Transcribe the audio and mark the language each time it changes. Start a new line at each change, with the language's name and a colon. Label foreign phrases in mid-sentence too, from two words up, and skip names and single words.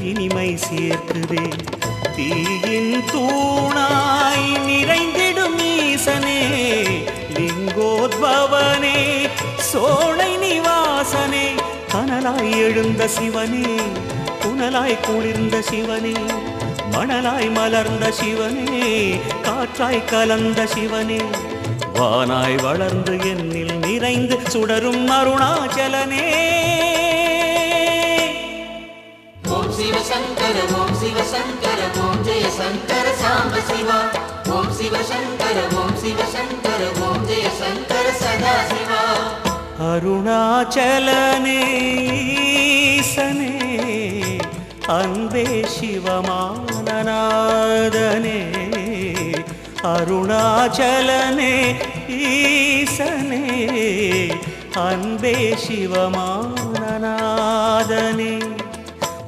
Tamil: இனிமை சேர்க்குதே தீயின் தூணாய் நிறைந்திடும் ஈசனே லிங்கோத்பவனே சோலை நிவாசனே கனலாய் எழுந்த சிவனே புனலாய் குளிர்ந்த சிவனே மணலாய் மலர்ந்த சிவனே காற்றாய் கலந்த சிவனே வானாய் வளர்ந்து என்னில் நிறைந்து சுடரும் அருணாச்சலனே
Sanskrit: ओम शिव शंकर ओम शिव शंकर ओम जय शंकर सांब शिवा ओम शिव शंकर ओम शिव शंकर ओम जय शंकर सदा शिवा
Tamil: அருணாச்சலனே ஈசனே அன்பே சிவமானநாதனே அருணாச்சலனே ஈசனே அன்பே சிவமானநாதனே